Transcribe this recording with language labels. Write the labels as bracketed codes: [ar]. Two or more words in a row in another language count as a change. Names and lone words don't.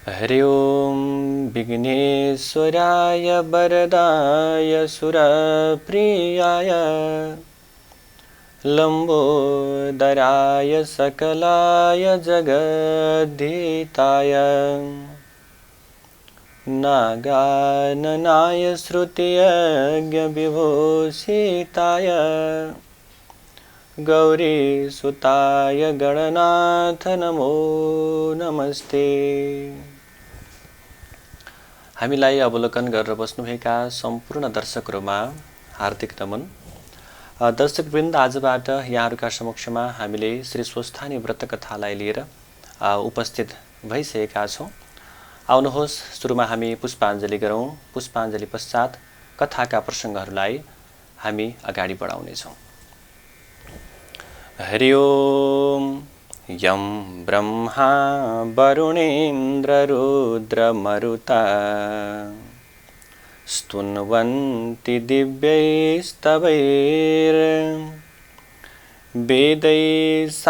[sa] हरि ओम विघ्नेश्वराय वरदाय सुरप्रियाय लंबोदराय सकलाय जगद्धिताय नागाननाय श्रुतियज्ञविभूषिताय गौरीसुताय गणनाथ नमो नमस्ते। [ne] हामीलाई अवलोकन गरेर बस्नुभएका सम्पूर्ण दर्शकहरुमा हार्दिक नमन। दर्शकवृन्द, आजबाट यहाँहरुका समक्षमा हामीले श्री स्वस्थानी व्रत कथालाई लिएर उपस्थित भइसकेका छौं। आउनुहोस् सुरुमा हामी पुष्पाञ्जली गरौं। पुष्पाञ्जली पश्चात कथाका प्रसंगहरुलाई हामी अगाडि बढाउने छौं। हरि ओम। [sa] यं ब्रह्मा वरुणेन्द्र रुद्रमरुता स्तुन्वन्ति दिव्यैस्तवैर् वेदैः